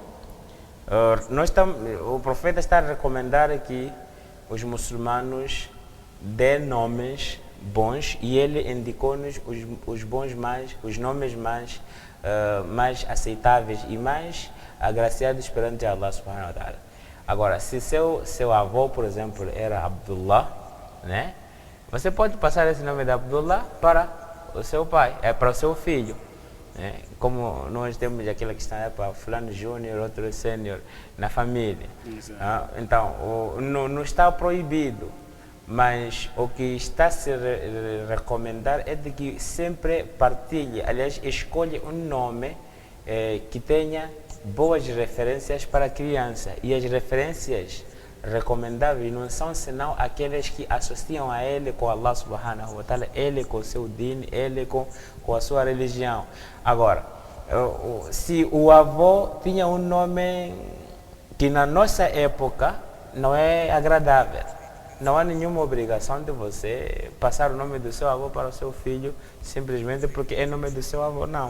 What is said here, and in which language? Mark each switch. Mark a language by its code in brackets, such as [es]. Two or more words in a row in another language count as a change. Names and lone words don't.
[pt] O profeta está a recomendar que os muçulmanos dêem nomes bons e ele indicou-nos os nomes mais aceitáveis e mais agraciados perante [ar] الله سبحانه وتعالى. [pt] Agora, se seu avô, por exemplo, era Abdullah, né? Você pode passar esse nome de Abdullah para o seu pai, para o seu filho. Né? Como nós temos aquela questão para fulano júnior, outro sênior na família. Então, não está proibido, mas o que está a se recomendar é de que sempre partilhe, aliás, escolha um nome que tenha boas referências para a criança. E as referências recomendáveis não são senão aqueles que associam a ele com [ar] الله سبحانه وتعالى, [pt] ele com o seu din, ele com a sua religião. Agora, se o avô tinha um nome que na nossa época não é agradável, não há nenhuma obrigação de você passar o nome do seu avô para o seu filho simplesmente porque é nome do seu avô, não.